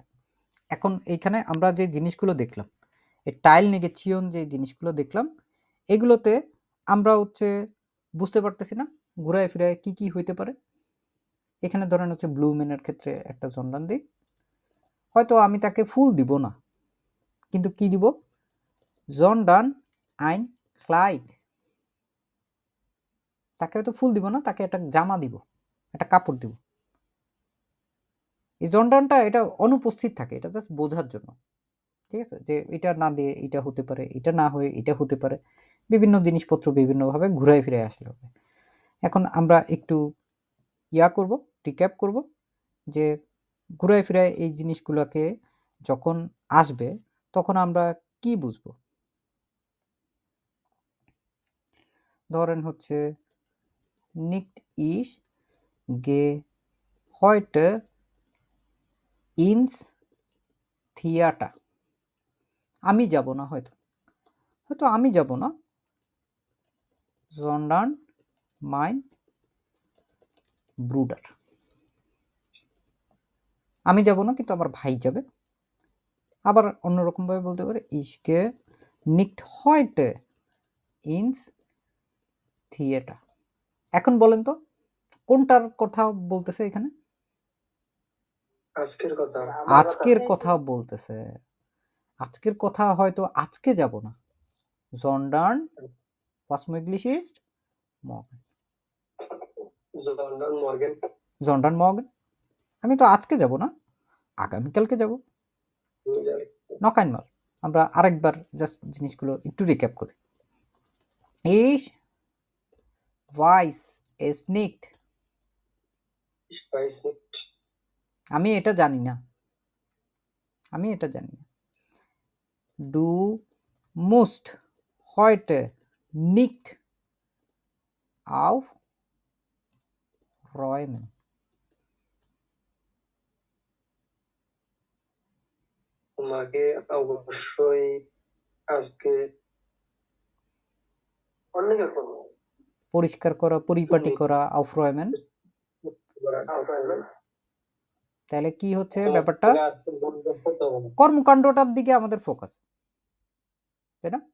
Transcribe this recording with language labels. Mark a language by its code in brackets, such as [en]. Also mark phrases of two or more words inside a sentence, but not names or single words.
[bn] এখন এইখানে আমরা যে জিনিসগুলো দেখলাম, এই টাইল নেগেচিয়ন যে জিনিসগুলো দেখলাম, এগুলোতে আমরা হচ্ছে বুঝতে পারতেছি না ঘুরায় ফিরায় কি কি হইতে পারে। এখানে ধরেন হচ্ছে ব্লু ম্যানের ক্ষেত্রে একটা জন্ডান দিই, হয়তো আমি তাকে ফুল দিব না, কিন্তু কি দিব, [de] sondern ein Kleid, [bn] তাকে হয়তো ফুল দিব না, তাকে একটা জামা দিব, একটা কাপড় দিব। এই জন্ডানটা এটা অনুপস্থিত থাকে, এটা জাস্ট বোঝার জন্য, ঠিক আছে, যে এটা না দিয়ে এটা হতে পারে, এটা না হয়ে এটা হতে পারে, বিভিন্ন জিনিসপত্র বিভিন্নভাবে ঘুরায় ফিরে আসলে হবে। এখন আমরা একটু করব, রিক্যাপ করব, যে ঘুরায় ফিরায় এই জিনিসগুলোকে যখন আসবে তখন আমরা কি বুঝবো। ধরেন হচ্ছে [de] nicht ich gehe heute ins Theater, [bn] আমি যাব না, হয়তো হয়তো আমি যাব না, [de] sondern mein Bruder, [bn] আমি যাব না কিন্তু আমার ভাই যাবে। আবার অন্যরকম ভাবে বলতে পারে [de] ich gehe nicht heute ins Theater। [bn] এখন বলেন তো কোনটার কথা বলতেছে এখানে? আজকের কথা। আজকের কথা বলতেছে। আজকের কথা হয়তো আজকে যাব না, [de] sondern was möglich ist morgen, sondern morgen. sondern morgen, [bn] আমি তো আজকে যাব না, আগামীকালকে যাব। [de] noch einmal, [bn] আমরা আরেকবার জাস্ট জিনিসগুলো একটু রিক্যাপ করি। [de] ich weiß es nicht, Ich weiß nicht. [bn] আমি এটা জানি না, আমি এটা জানি না। [de] du musst heute nicht aufräumen, [bn] তোমাকে অবশ্যই আজকে অন্য কেউ করবো পরিষ্কার করা, পরিপাটি করা, aufräumen। তাহলে কি হচ্ছে ব্যাপারটা, কর্মকাণ্ডটার দিকে আমাদের ফোকাস, তাই না?